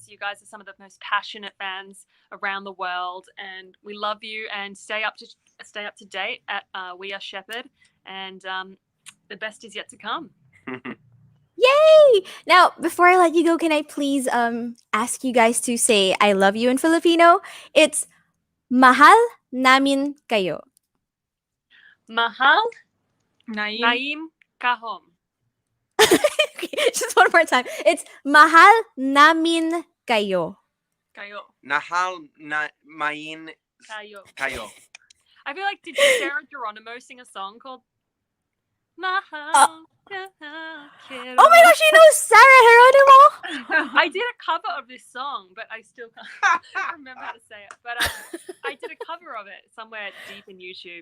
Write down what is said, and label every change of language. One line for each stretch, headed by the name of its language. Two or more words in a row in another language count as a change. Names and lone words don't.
English: You guys are some of the most passionate fans around the world, and we love you. And stay up to date at We Are Sheppard, and the best is yet to come. Yay! Now, before I let you go, can I please ask you guys to say "I love you" in Filipino?
Filipino: It's "Mahal namin kayo." Mahal Naim kahom.
English: Okay, just one more time. It's
Filipino: "Mahal namin kayo." Kayo. Nahal na main kayo.
English: I feel like, did Sarah Geronimo sing a song called Mahal? Oh my gosh, you know Sarah Geronimo? I did a cover of this song, but I still can't remember how to say it. But I did a cover of it somewhere deep in YouTube.